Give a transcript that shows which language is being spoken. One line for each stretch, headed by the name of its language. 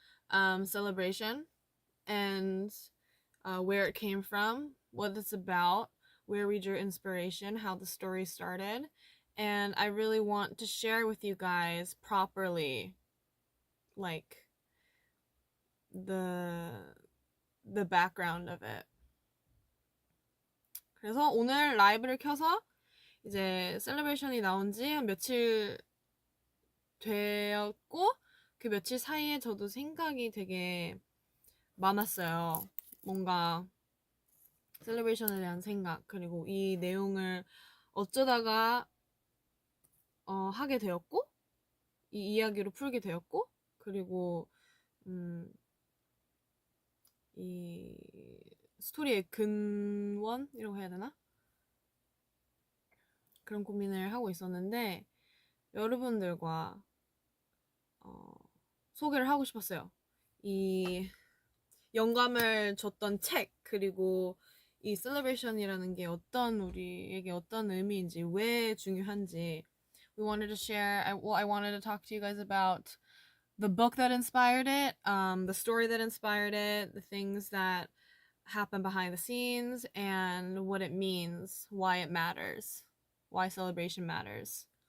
English: Celebration and where it came from, what it's about, where we drew inspiration, how the story started, and I really want to share with you guys properly, like the background of it.
Korean: 그래서 오늘 라이브를 켜서 이제 셀러브레이션이 나온 지 한 며칠 되었고 그 며칠 사이에 저도 생각이 되게 많았어요. 뭔가 셀러브레이션에 대한 생각, 그리고 이 내용을 어쩌다가 하게 되었고 이 이야기로 풀게 되었고, 그리고 이 스토리의 근원이라고 해야 되나? 그런 고민을 하고 있었는데 여러분들과 소개를 하고 싶었어요. 이 영감을 줬던 책, 그리고 이 셀러브레이션이라는 게 우리에게 어떤 의미인지, 왜 중요한지.
English: We wanted to share, I wanted to talk to you guys about the book that inspired it, the story that inspired it, the things that happen behind the scenes, and what it means, why it matters, why celebration matters.